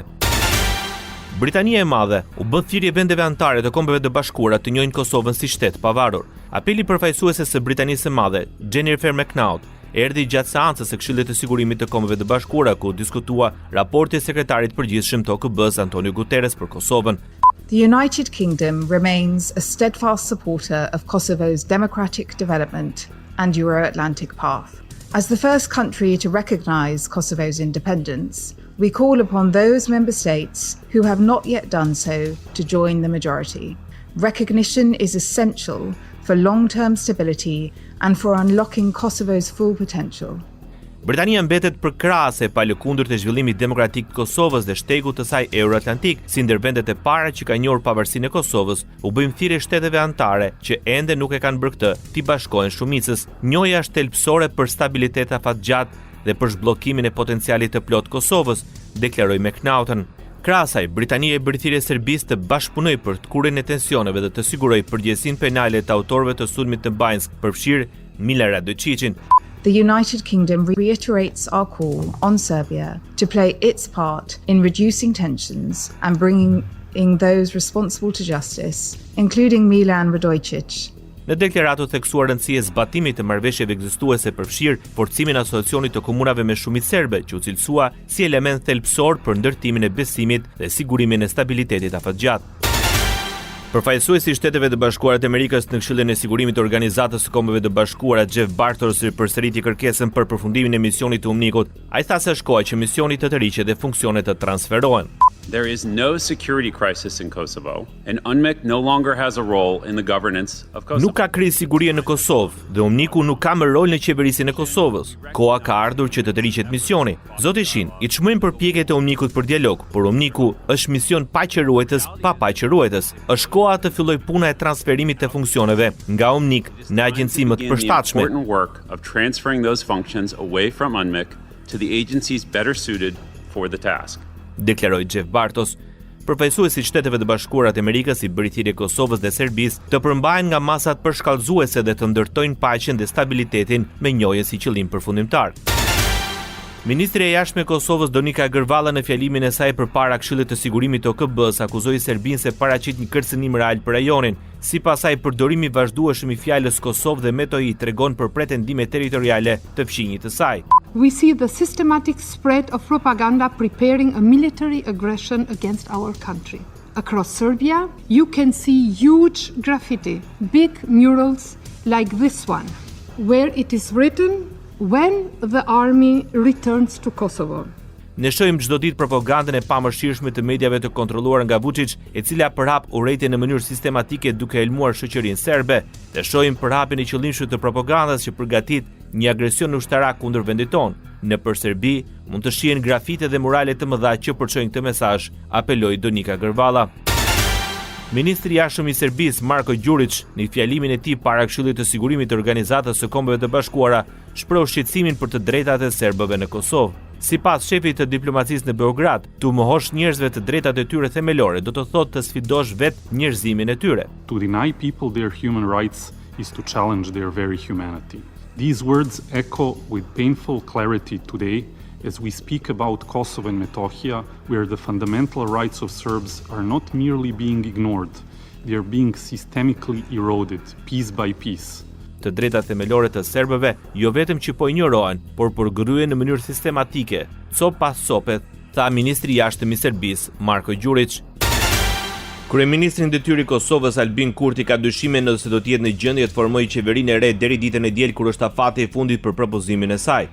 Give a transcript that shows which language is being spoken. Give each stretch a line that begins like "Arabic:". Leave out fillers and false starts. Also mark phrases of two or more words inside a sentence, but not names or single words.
Albanian: Britania e Madhe u bë thirrje vendeve anëtare të Kombeve të Bashkuara të njohin Kosovën si shtet pavarur. Apeli përfaqësuese së Britanisë së Madhe, Jennifer McNaught, erdhi gjatë seancës së Këshillit të Sigurimit të Kombeve të Bashkuara ku diskutua raporti i sekretarit përgjithshëm të OKB-s Antonio Guterres për Kosovën.
English: The United Kingdom remains a steadfast supporter of Kosovo's democratic development and Euro-Atlantic path. As the first country to recognize Kosovo's independence, we call upon those member states who have not yet done so to join the majority. Recognition is essential for long-term stability and for unlocking Kosovo's full potential.
Albanian: Britania mbetet përkrahase e palëkundërt e zhvillimit demokratik të Kosovës dhe shtegut të saj euro-atlantik, si ndër vendet e para që ka njohur pavarësinë e Kosovës, u bëjmë thirrje shteteve anëtare që ende nuk e kanë bërë këtë, t'i bashkohen shumicës. Njohja është thelbësore për stabilitet afatgjatë dhe për zhbllokimin e potencialit të plot Kosovës, deklaroi McNaughton. Krahasaj, Britania e bëri thirrje Serbisë të bashkëpunojë për të kurrjen e tensioneve dhe të sigurojë përgjegjësinë penale të autorëve të sulmit të Banjsk, përfshirë Milorad Dočićin.
English: the United Kingdom reiterates our call on Serbia to play its part in reducing tensions and bringing those responsible to justice, including Milan Radojcic.
Albanian: Në deklaratë u theksuar rëndësia e zbatimit të marrëveshjeve ekzistuese përfshir forcimin e asociacionit të komunave me shumicë serbe, që u cilësua si element thelbësor për ndërtimin e besimit dhe sigurimin e stabilitetit afatgjatë. Përfaqësuesi i Shteteve të Bashkuara të Amerikës në Këshillin e Sigurimit të Organizatës së Kombeve të Bashkuara, Jeff Bartos, përsëriti kërkesën për përfundimin e misionit të UNMIK-ut. Ai tha se shkoa që misioni të tërhiqet dhe funksionet të transferohen.
English: There is no security crisis in Kosovo, and UNMIK no longer has a role in the governance of Kosovo.
Albanian: Nuk ka krizë sigurie në Kosovë dhe UNMIK-u nuk ka më rol në qeverisinë e Kosovës. Koha ka ardhur që të tërhiqet misioni. Zoti Shin, i çmojmë përpjekjet e UNMIK-ut për dialog, por UNMIK-u është mision paqëruetës pa paqëruetës. Është koha të fillojë puna e transferimit të funksioneve nga UNMIK në agjenci më të përshtatshme.
English: The important work of transferring those functions away from UNMIK to the agencies better suited for the task.
Albanian: Deklaroi Jeff Bartos. Përfaqësuesi i Shteteve të Bashkuara të Amerikës i bëri thirrje Kosovës dhe Serbisë të përmbahen nga masat përshkallëzuese dhe të ndërtojnë paqen dhe stabilitetin me njohje si qëllim përfundimtar. Ministri e Jashtme e Kosovës Donika Gërvalla në fjalimin e saj përpara Këshillit të Sigurimit të OKB-s akuzoi Serbinë se paraqit një kërcënim real për rajonin. Sipas saj, përdorimi i vazhdueshëm i fjalës Kosovë dhe metoi tregon për pretendime territoriale të fqinjit të saj.
English: We see the systematic spread of propaganda preparing a military aggression against our country. Across Serbia, you can see huge graffiti, big murals like this one, where it is written when the army returns to Kosovo.
Albanian: Ne shohim çdo ditë propagandën e pamëshirshme të mediave të kontrolluar nga Vučić, e cila përhap urrejtje në mënyrë sistematike duke helmuar shoqërinë serbe. Ne shohim përhapjen e qëllimshme të propagandës që përgatit një agresion ushtarak kundër vendit tonë. Nëpër Serbi mund të shihen grafite dhe murale të mëdha që përçojnë këtë mesazh, apeloi Donika Gërvalla. Ministri i Jashtëm i Serbisë Marko Đurić, në fjalimin e tij para Këshillit të Sigurimit të Organizatës së Kombeve të Bashkuara, shpreu shqetësimin për të drejtat e serbëve në Kosovë. Sipas shefit të diplomacisë në Beograd, të mohosh njerëzve të drejtat e tyre themelore do të thotë të sfidosh vetë njerëzimin e tyre.
English: To deny people their human rights is to challenge their very humanity. These words echo with painful clarity today as we speak about Kosovo and Metohia, where the fundamental rights of Serbs are not merely being ignored, they are being systemically eroded, piece by piece.
Albanian: Të drejtat themelore të serbëve jo vetëm që po injorohen, por përgryhen në mënyrë sistematike, cop pas cope, tha ministri i jashtëm i Serbisë Marko Đurić. Kryeministri në detyrë i Kosovës Albin Kurti ka dyshime nëse do të jetë në gjendje të formojë qeverinë e re deri ditën e diel kur është afati i fundit për propozimin e saj.